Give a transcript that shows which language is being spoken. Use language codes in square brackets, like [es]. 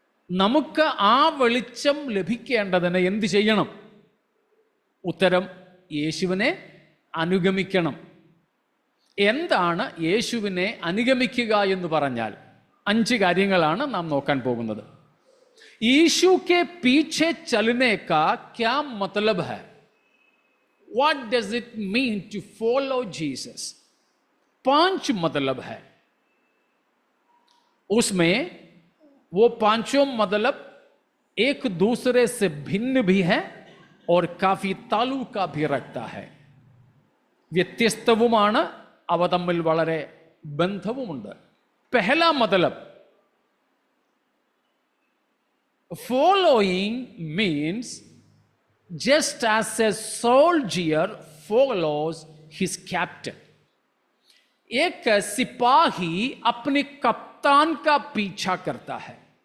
[ml] നമുക്ക് ആ വെളിച്ചം ലഭിക്കേണ്ടതിന് എന്ത് ചെയ്യണം? ഉത്തരം, യേശുവിനെ അനുഗമിക്കണം. എന്താണ് യേശുവിനെ അനുഗമിക്കുക എന്ന് പറഞ്ഞാൽ? 5 കാര്യങ്ങളാണ് നാം നോക്കാൻ പോകുന്നത്. [hi] यीशु के पीछे चलने का क्या मतलब है? [en] What does it mean to follow Jesus? [hi] 5 मतलब है। उसमें वो 5 मतलब एक दूसरे से भिन्न भी है और काफी ताल्लुका भी रखता है. [ml] വ്യത്യസ്തവുമാണ്, അവ തമ്മിൽ വളരെ ബന്ധവുമുണ്ട്. [hi] पहला मतलब, [en] Following means just as a soldier follows his captain. [hi] एक सिपाही अपने कप्तान का पीछा करता है।